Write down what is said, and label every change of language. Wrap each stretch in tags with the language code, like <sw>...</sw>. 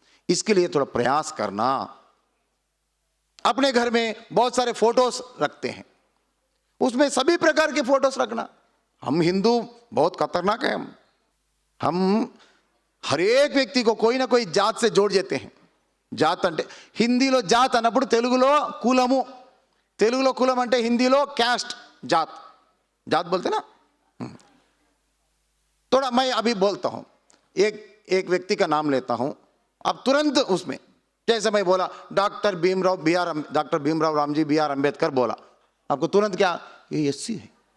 <hi>इसके लिए थोड़ा प्रयास करना. अपने घर में बहुत सारे फोटोस रखते हैं, उसमें सभी प्रकार के फोटोस रखना. हम हिंदू बहुत खतरनाक है. हम हर एक व्यक्ति को कोई ना कोई जात से जोड़ देते हैं.</hi> <te>జాత్ అంటే హిందీలో జాత్ అన్నప్పుడు తెలుగులో కులము, తెలుగులో కులం అంటే హిందీలో క్యాస్ట్,</te> <hi>जात जात बोलते ना. थोड़ा मैं अभी बोलता हूं, एक व्यक्ति का नाम लेता हूं, अब तुरंत उसमें जैसे मैं बोला डॉक्टर भीमराव रामजी बी.आर. अंबेडकर बोला, आपको तुरंत क्या, ये एससी है.</hi>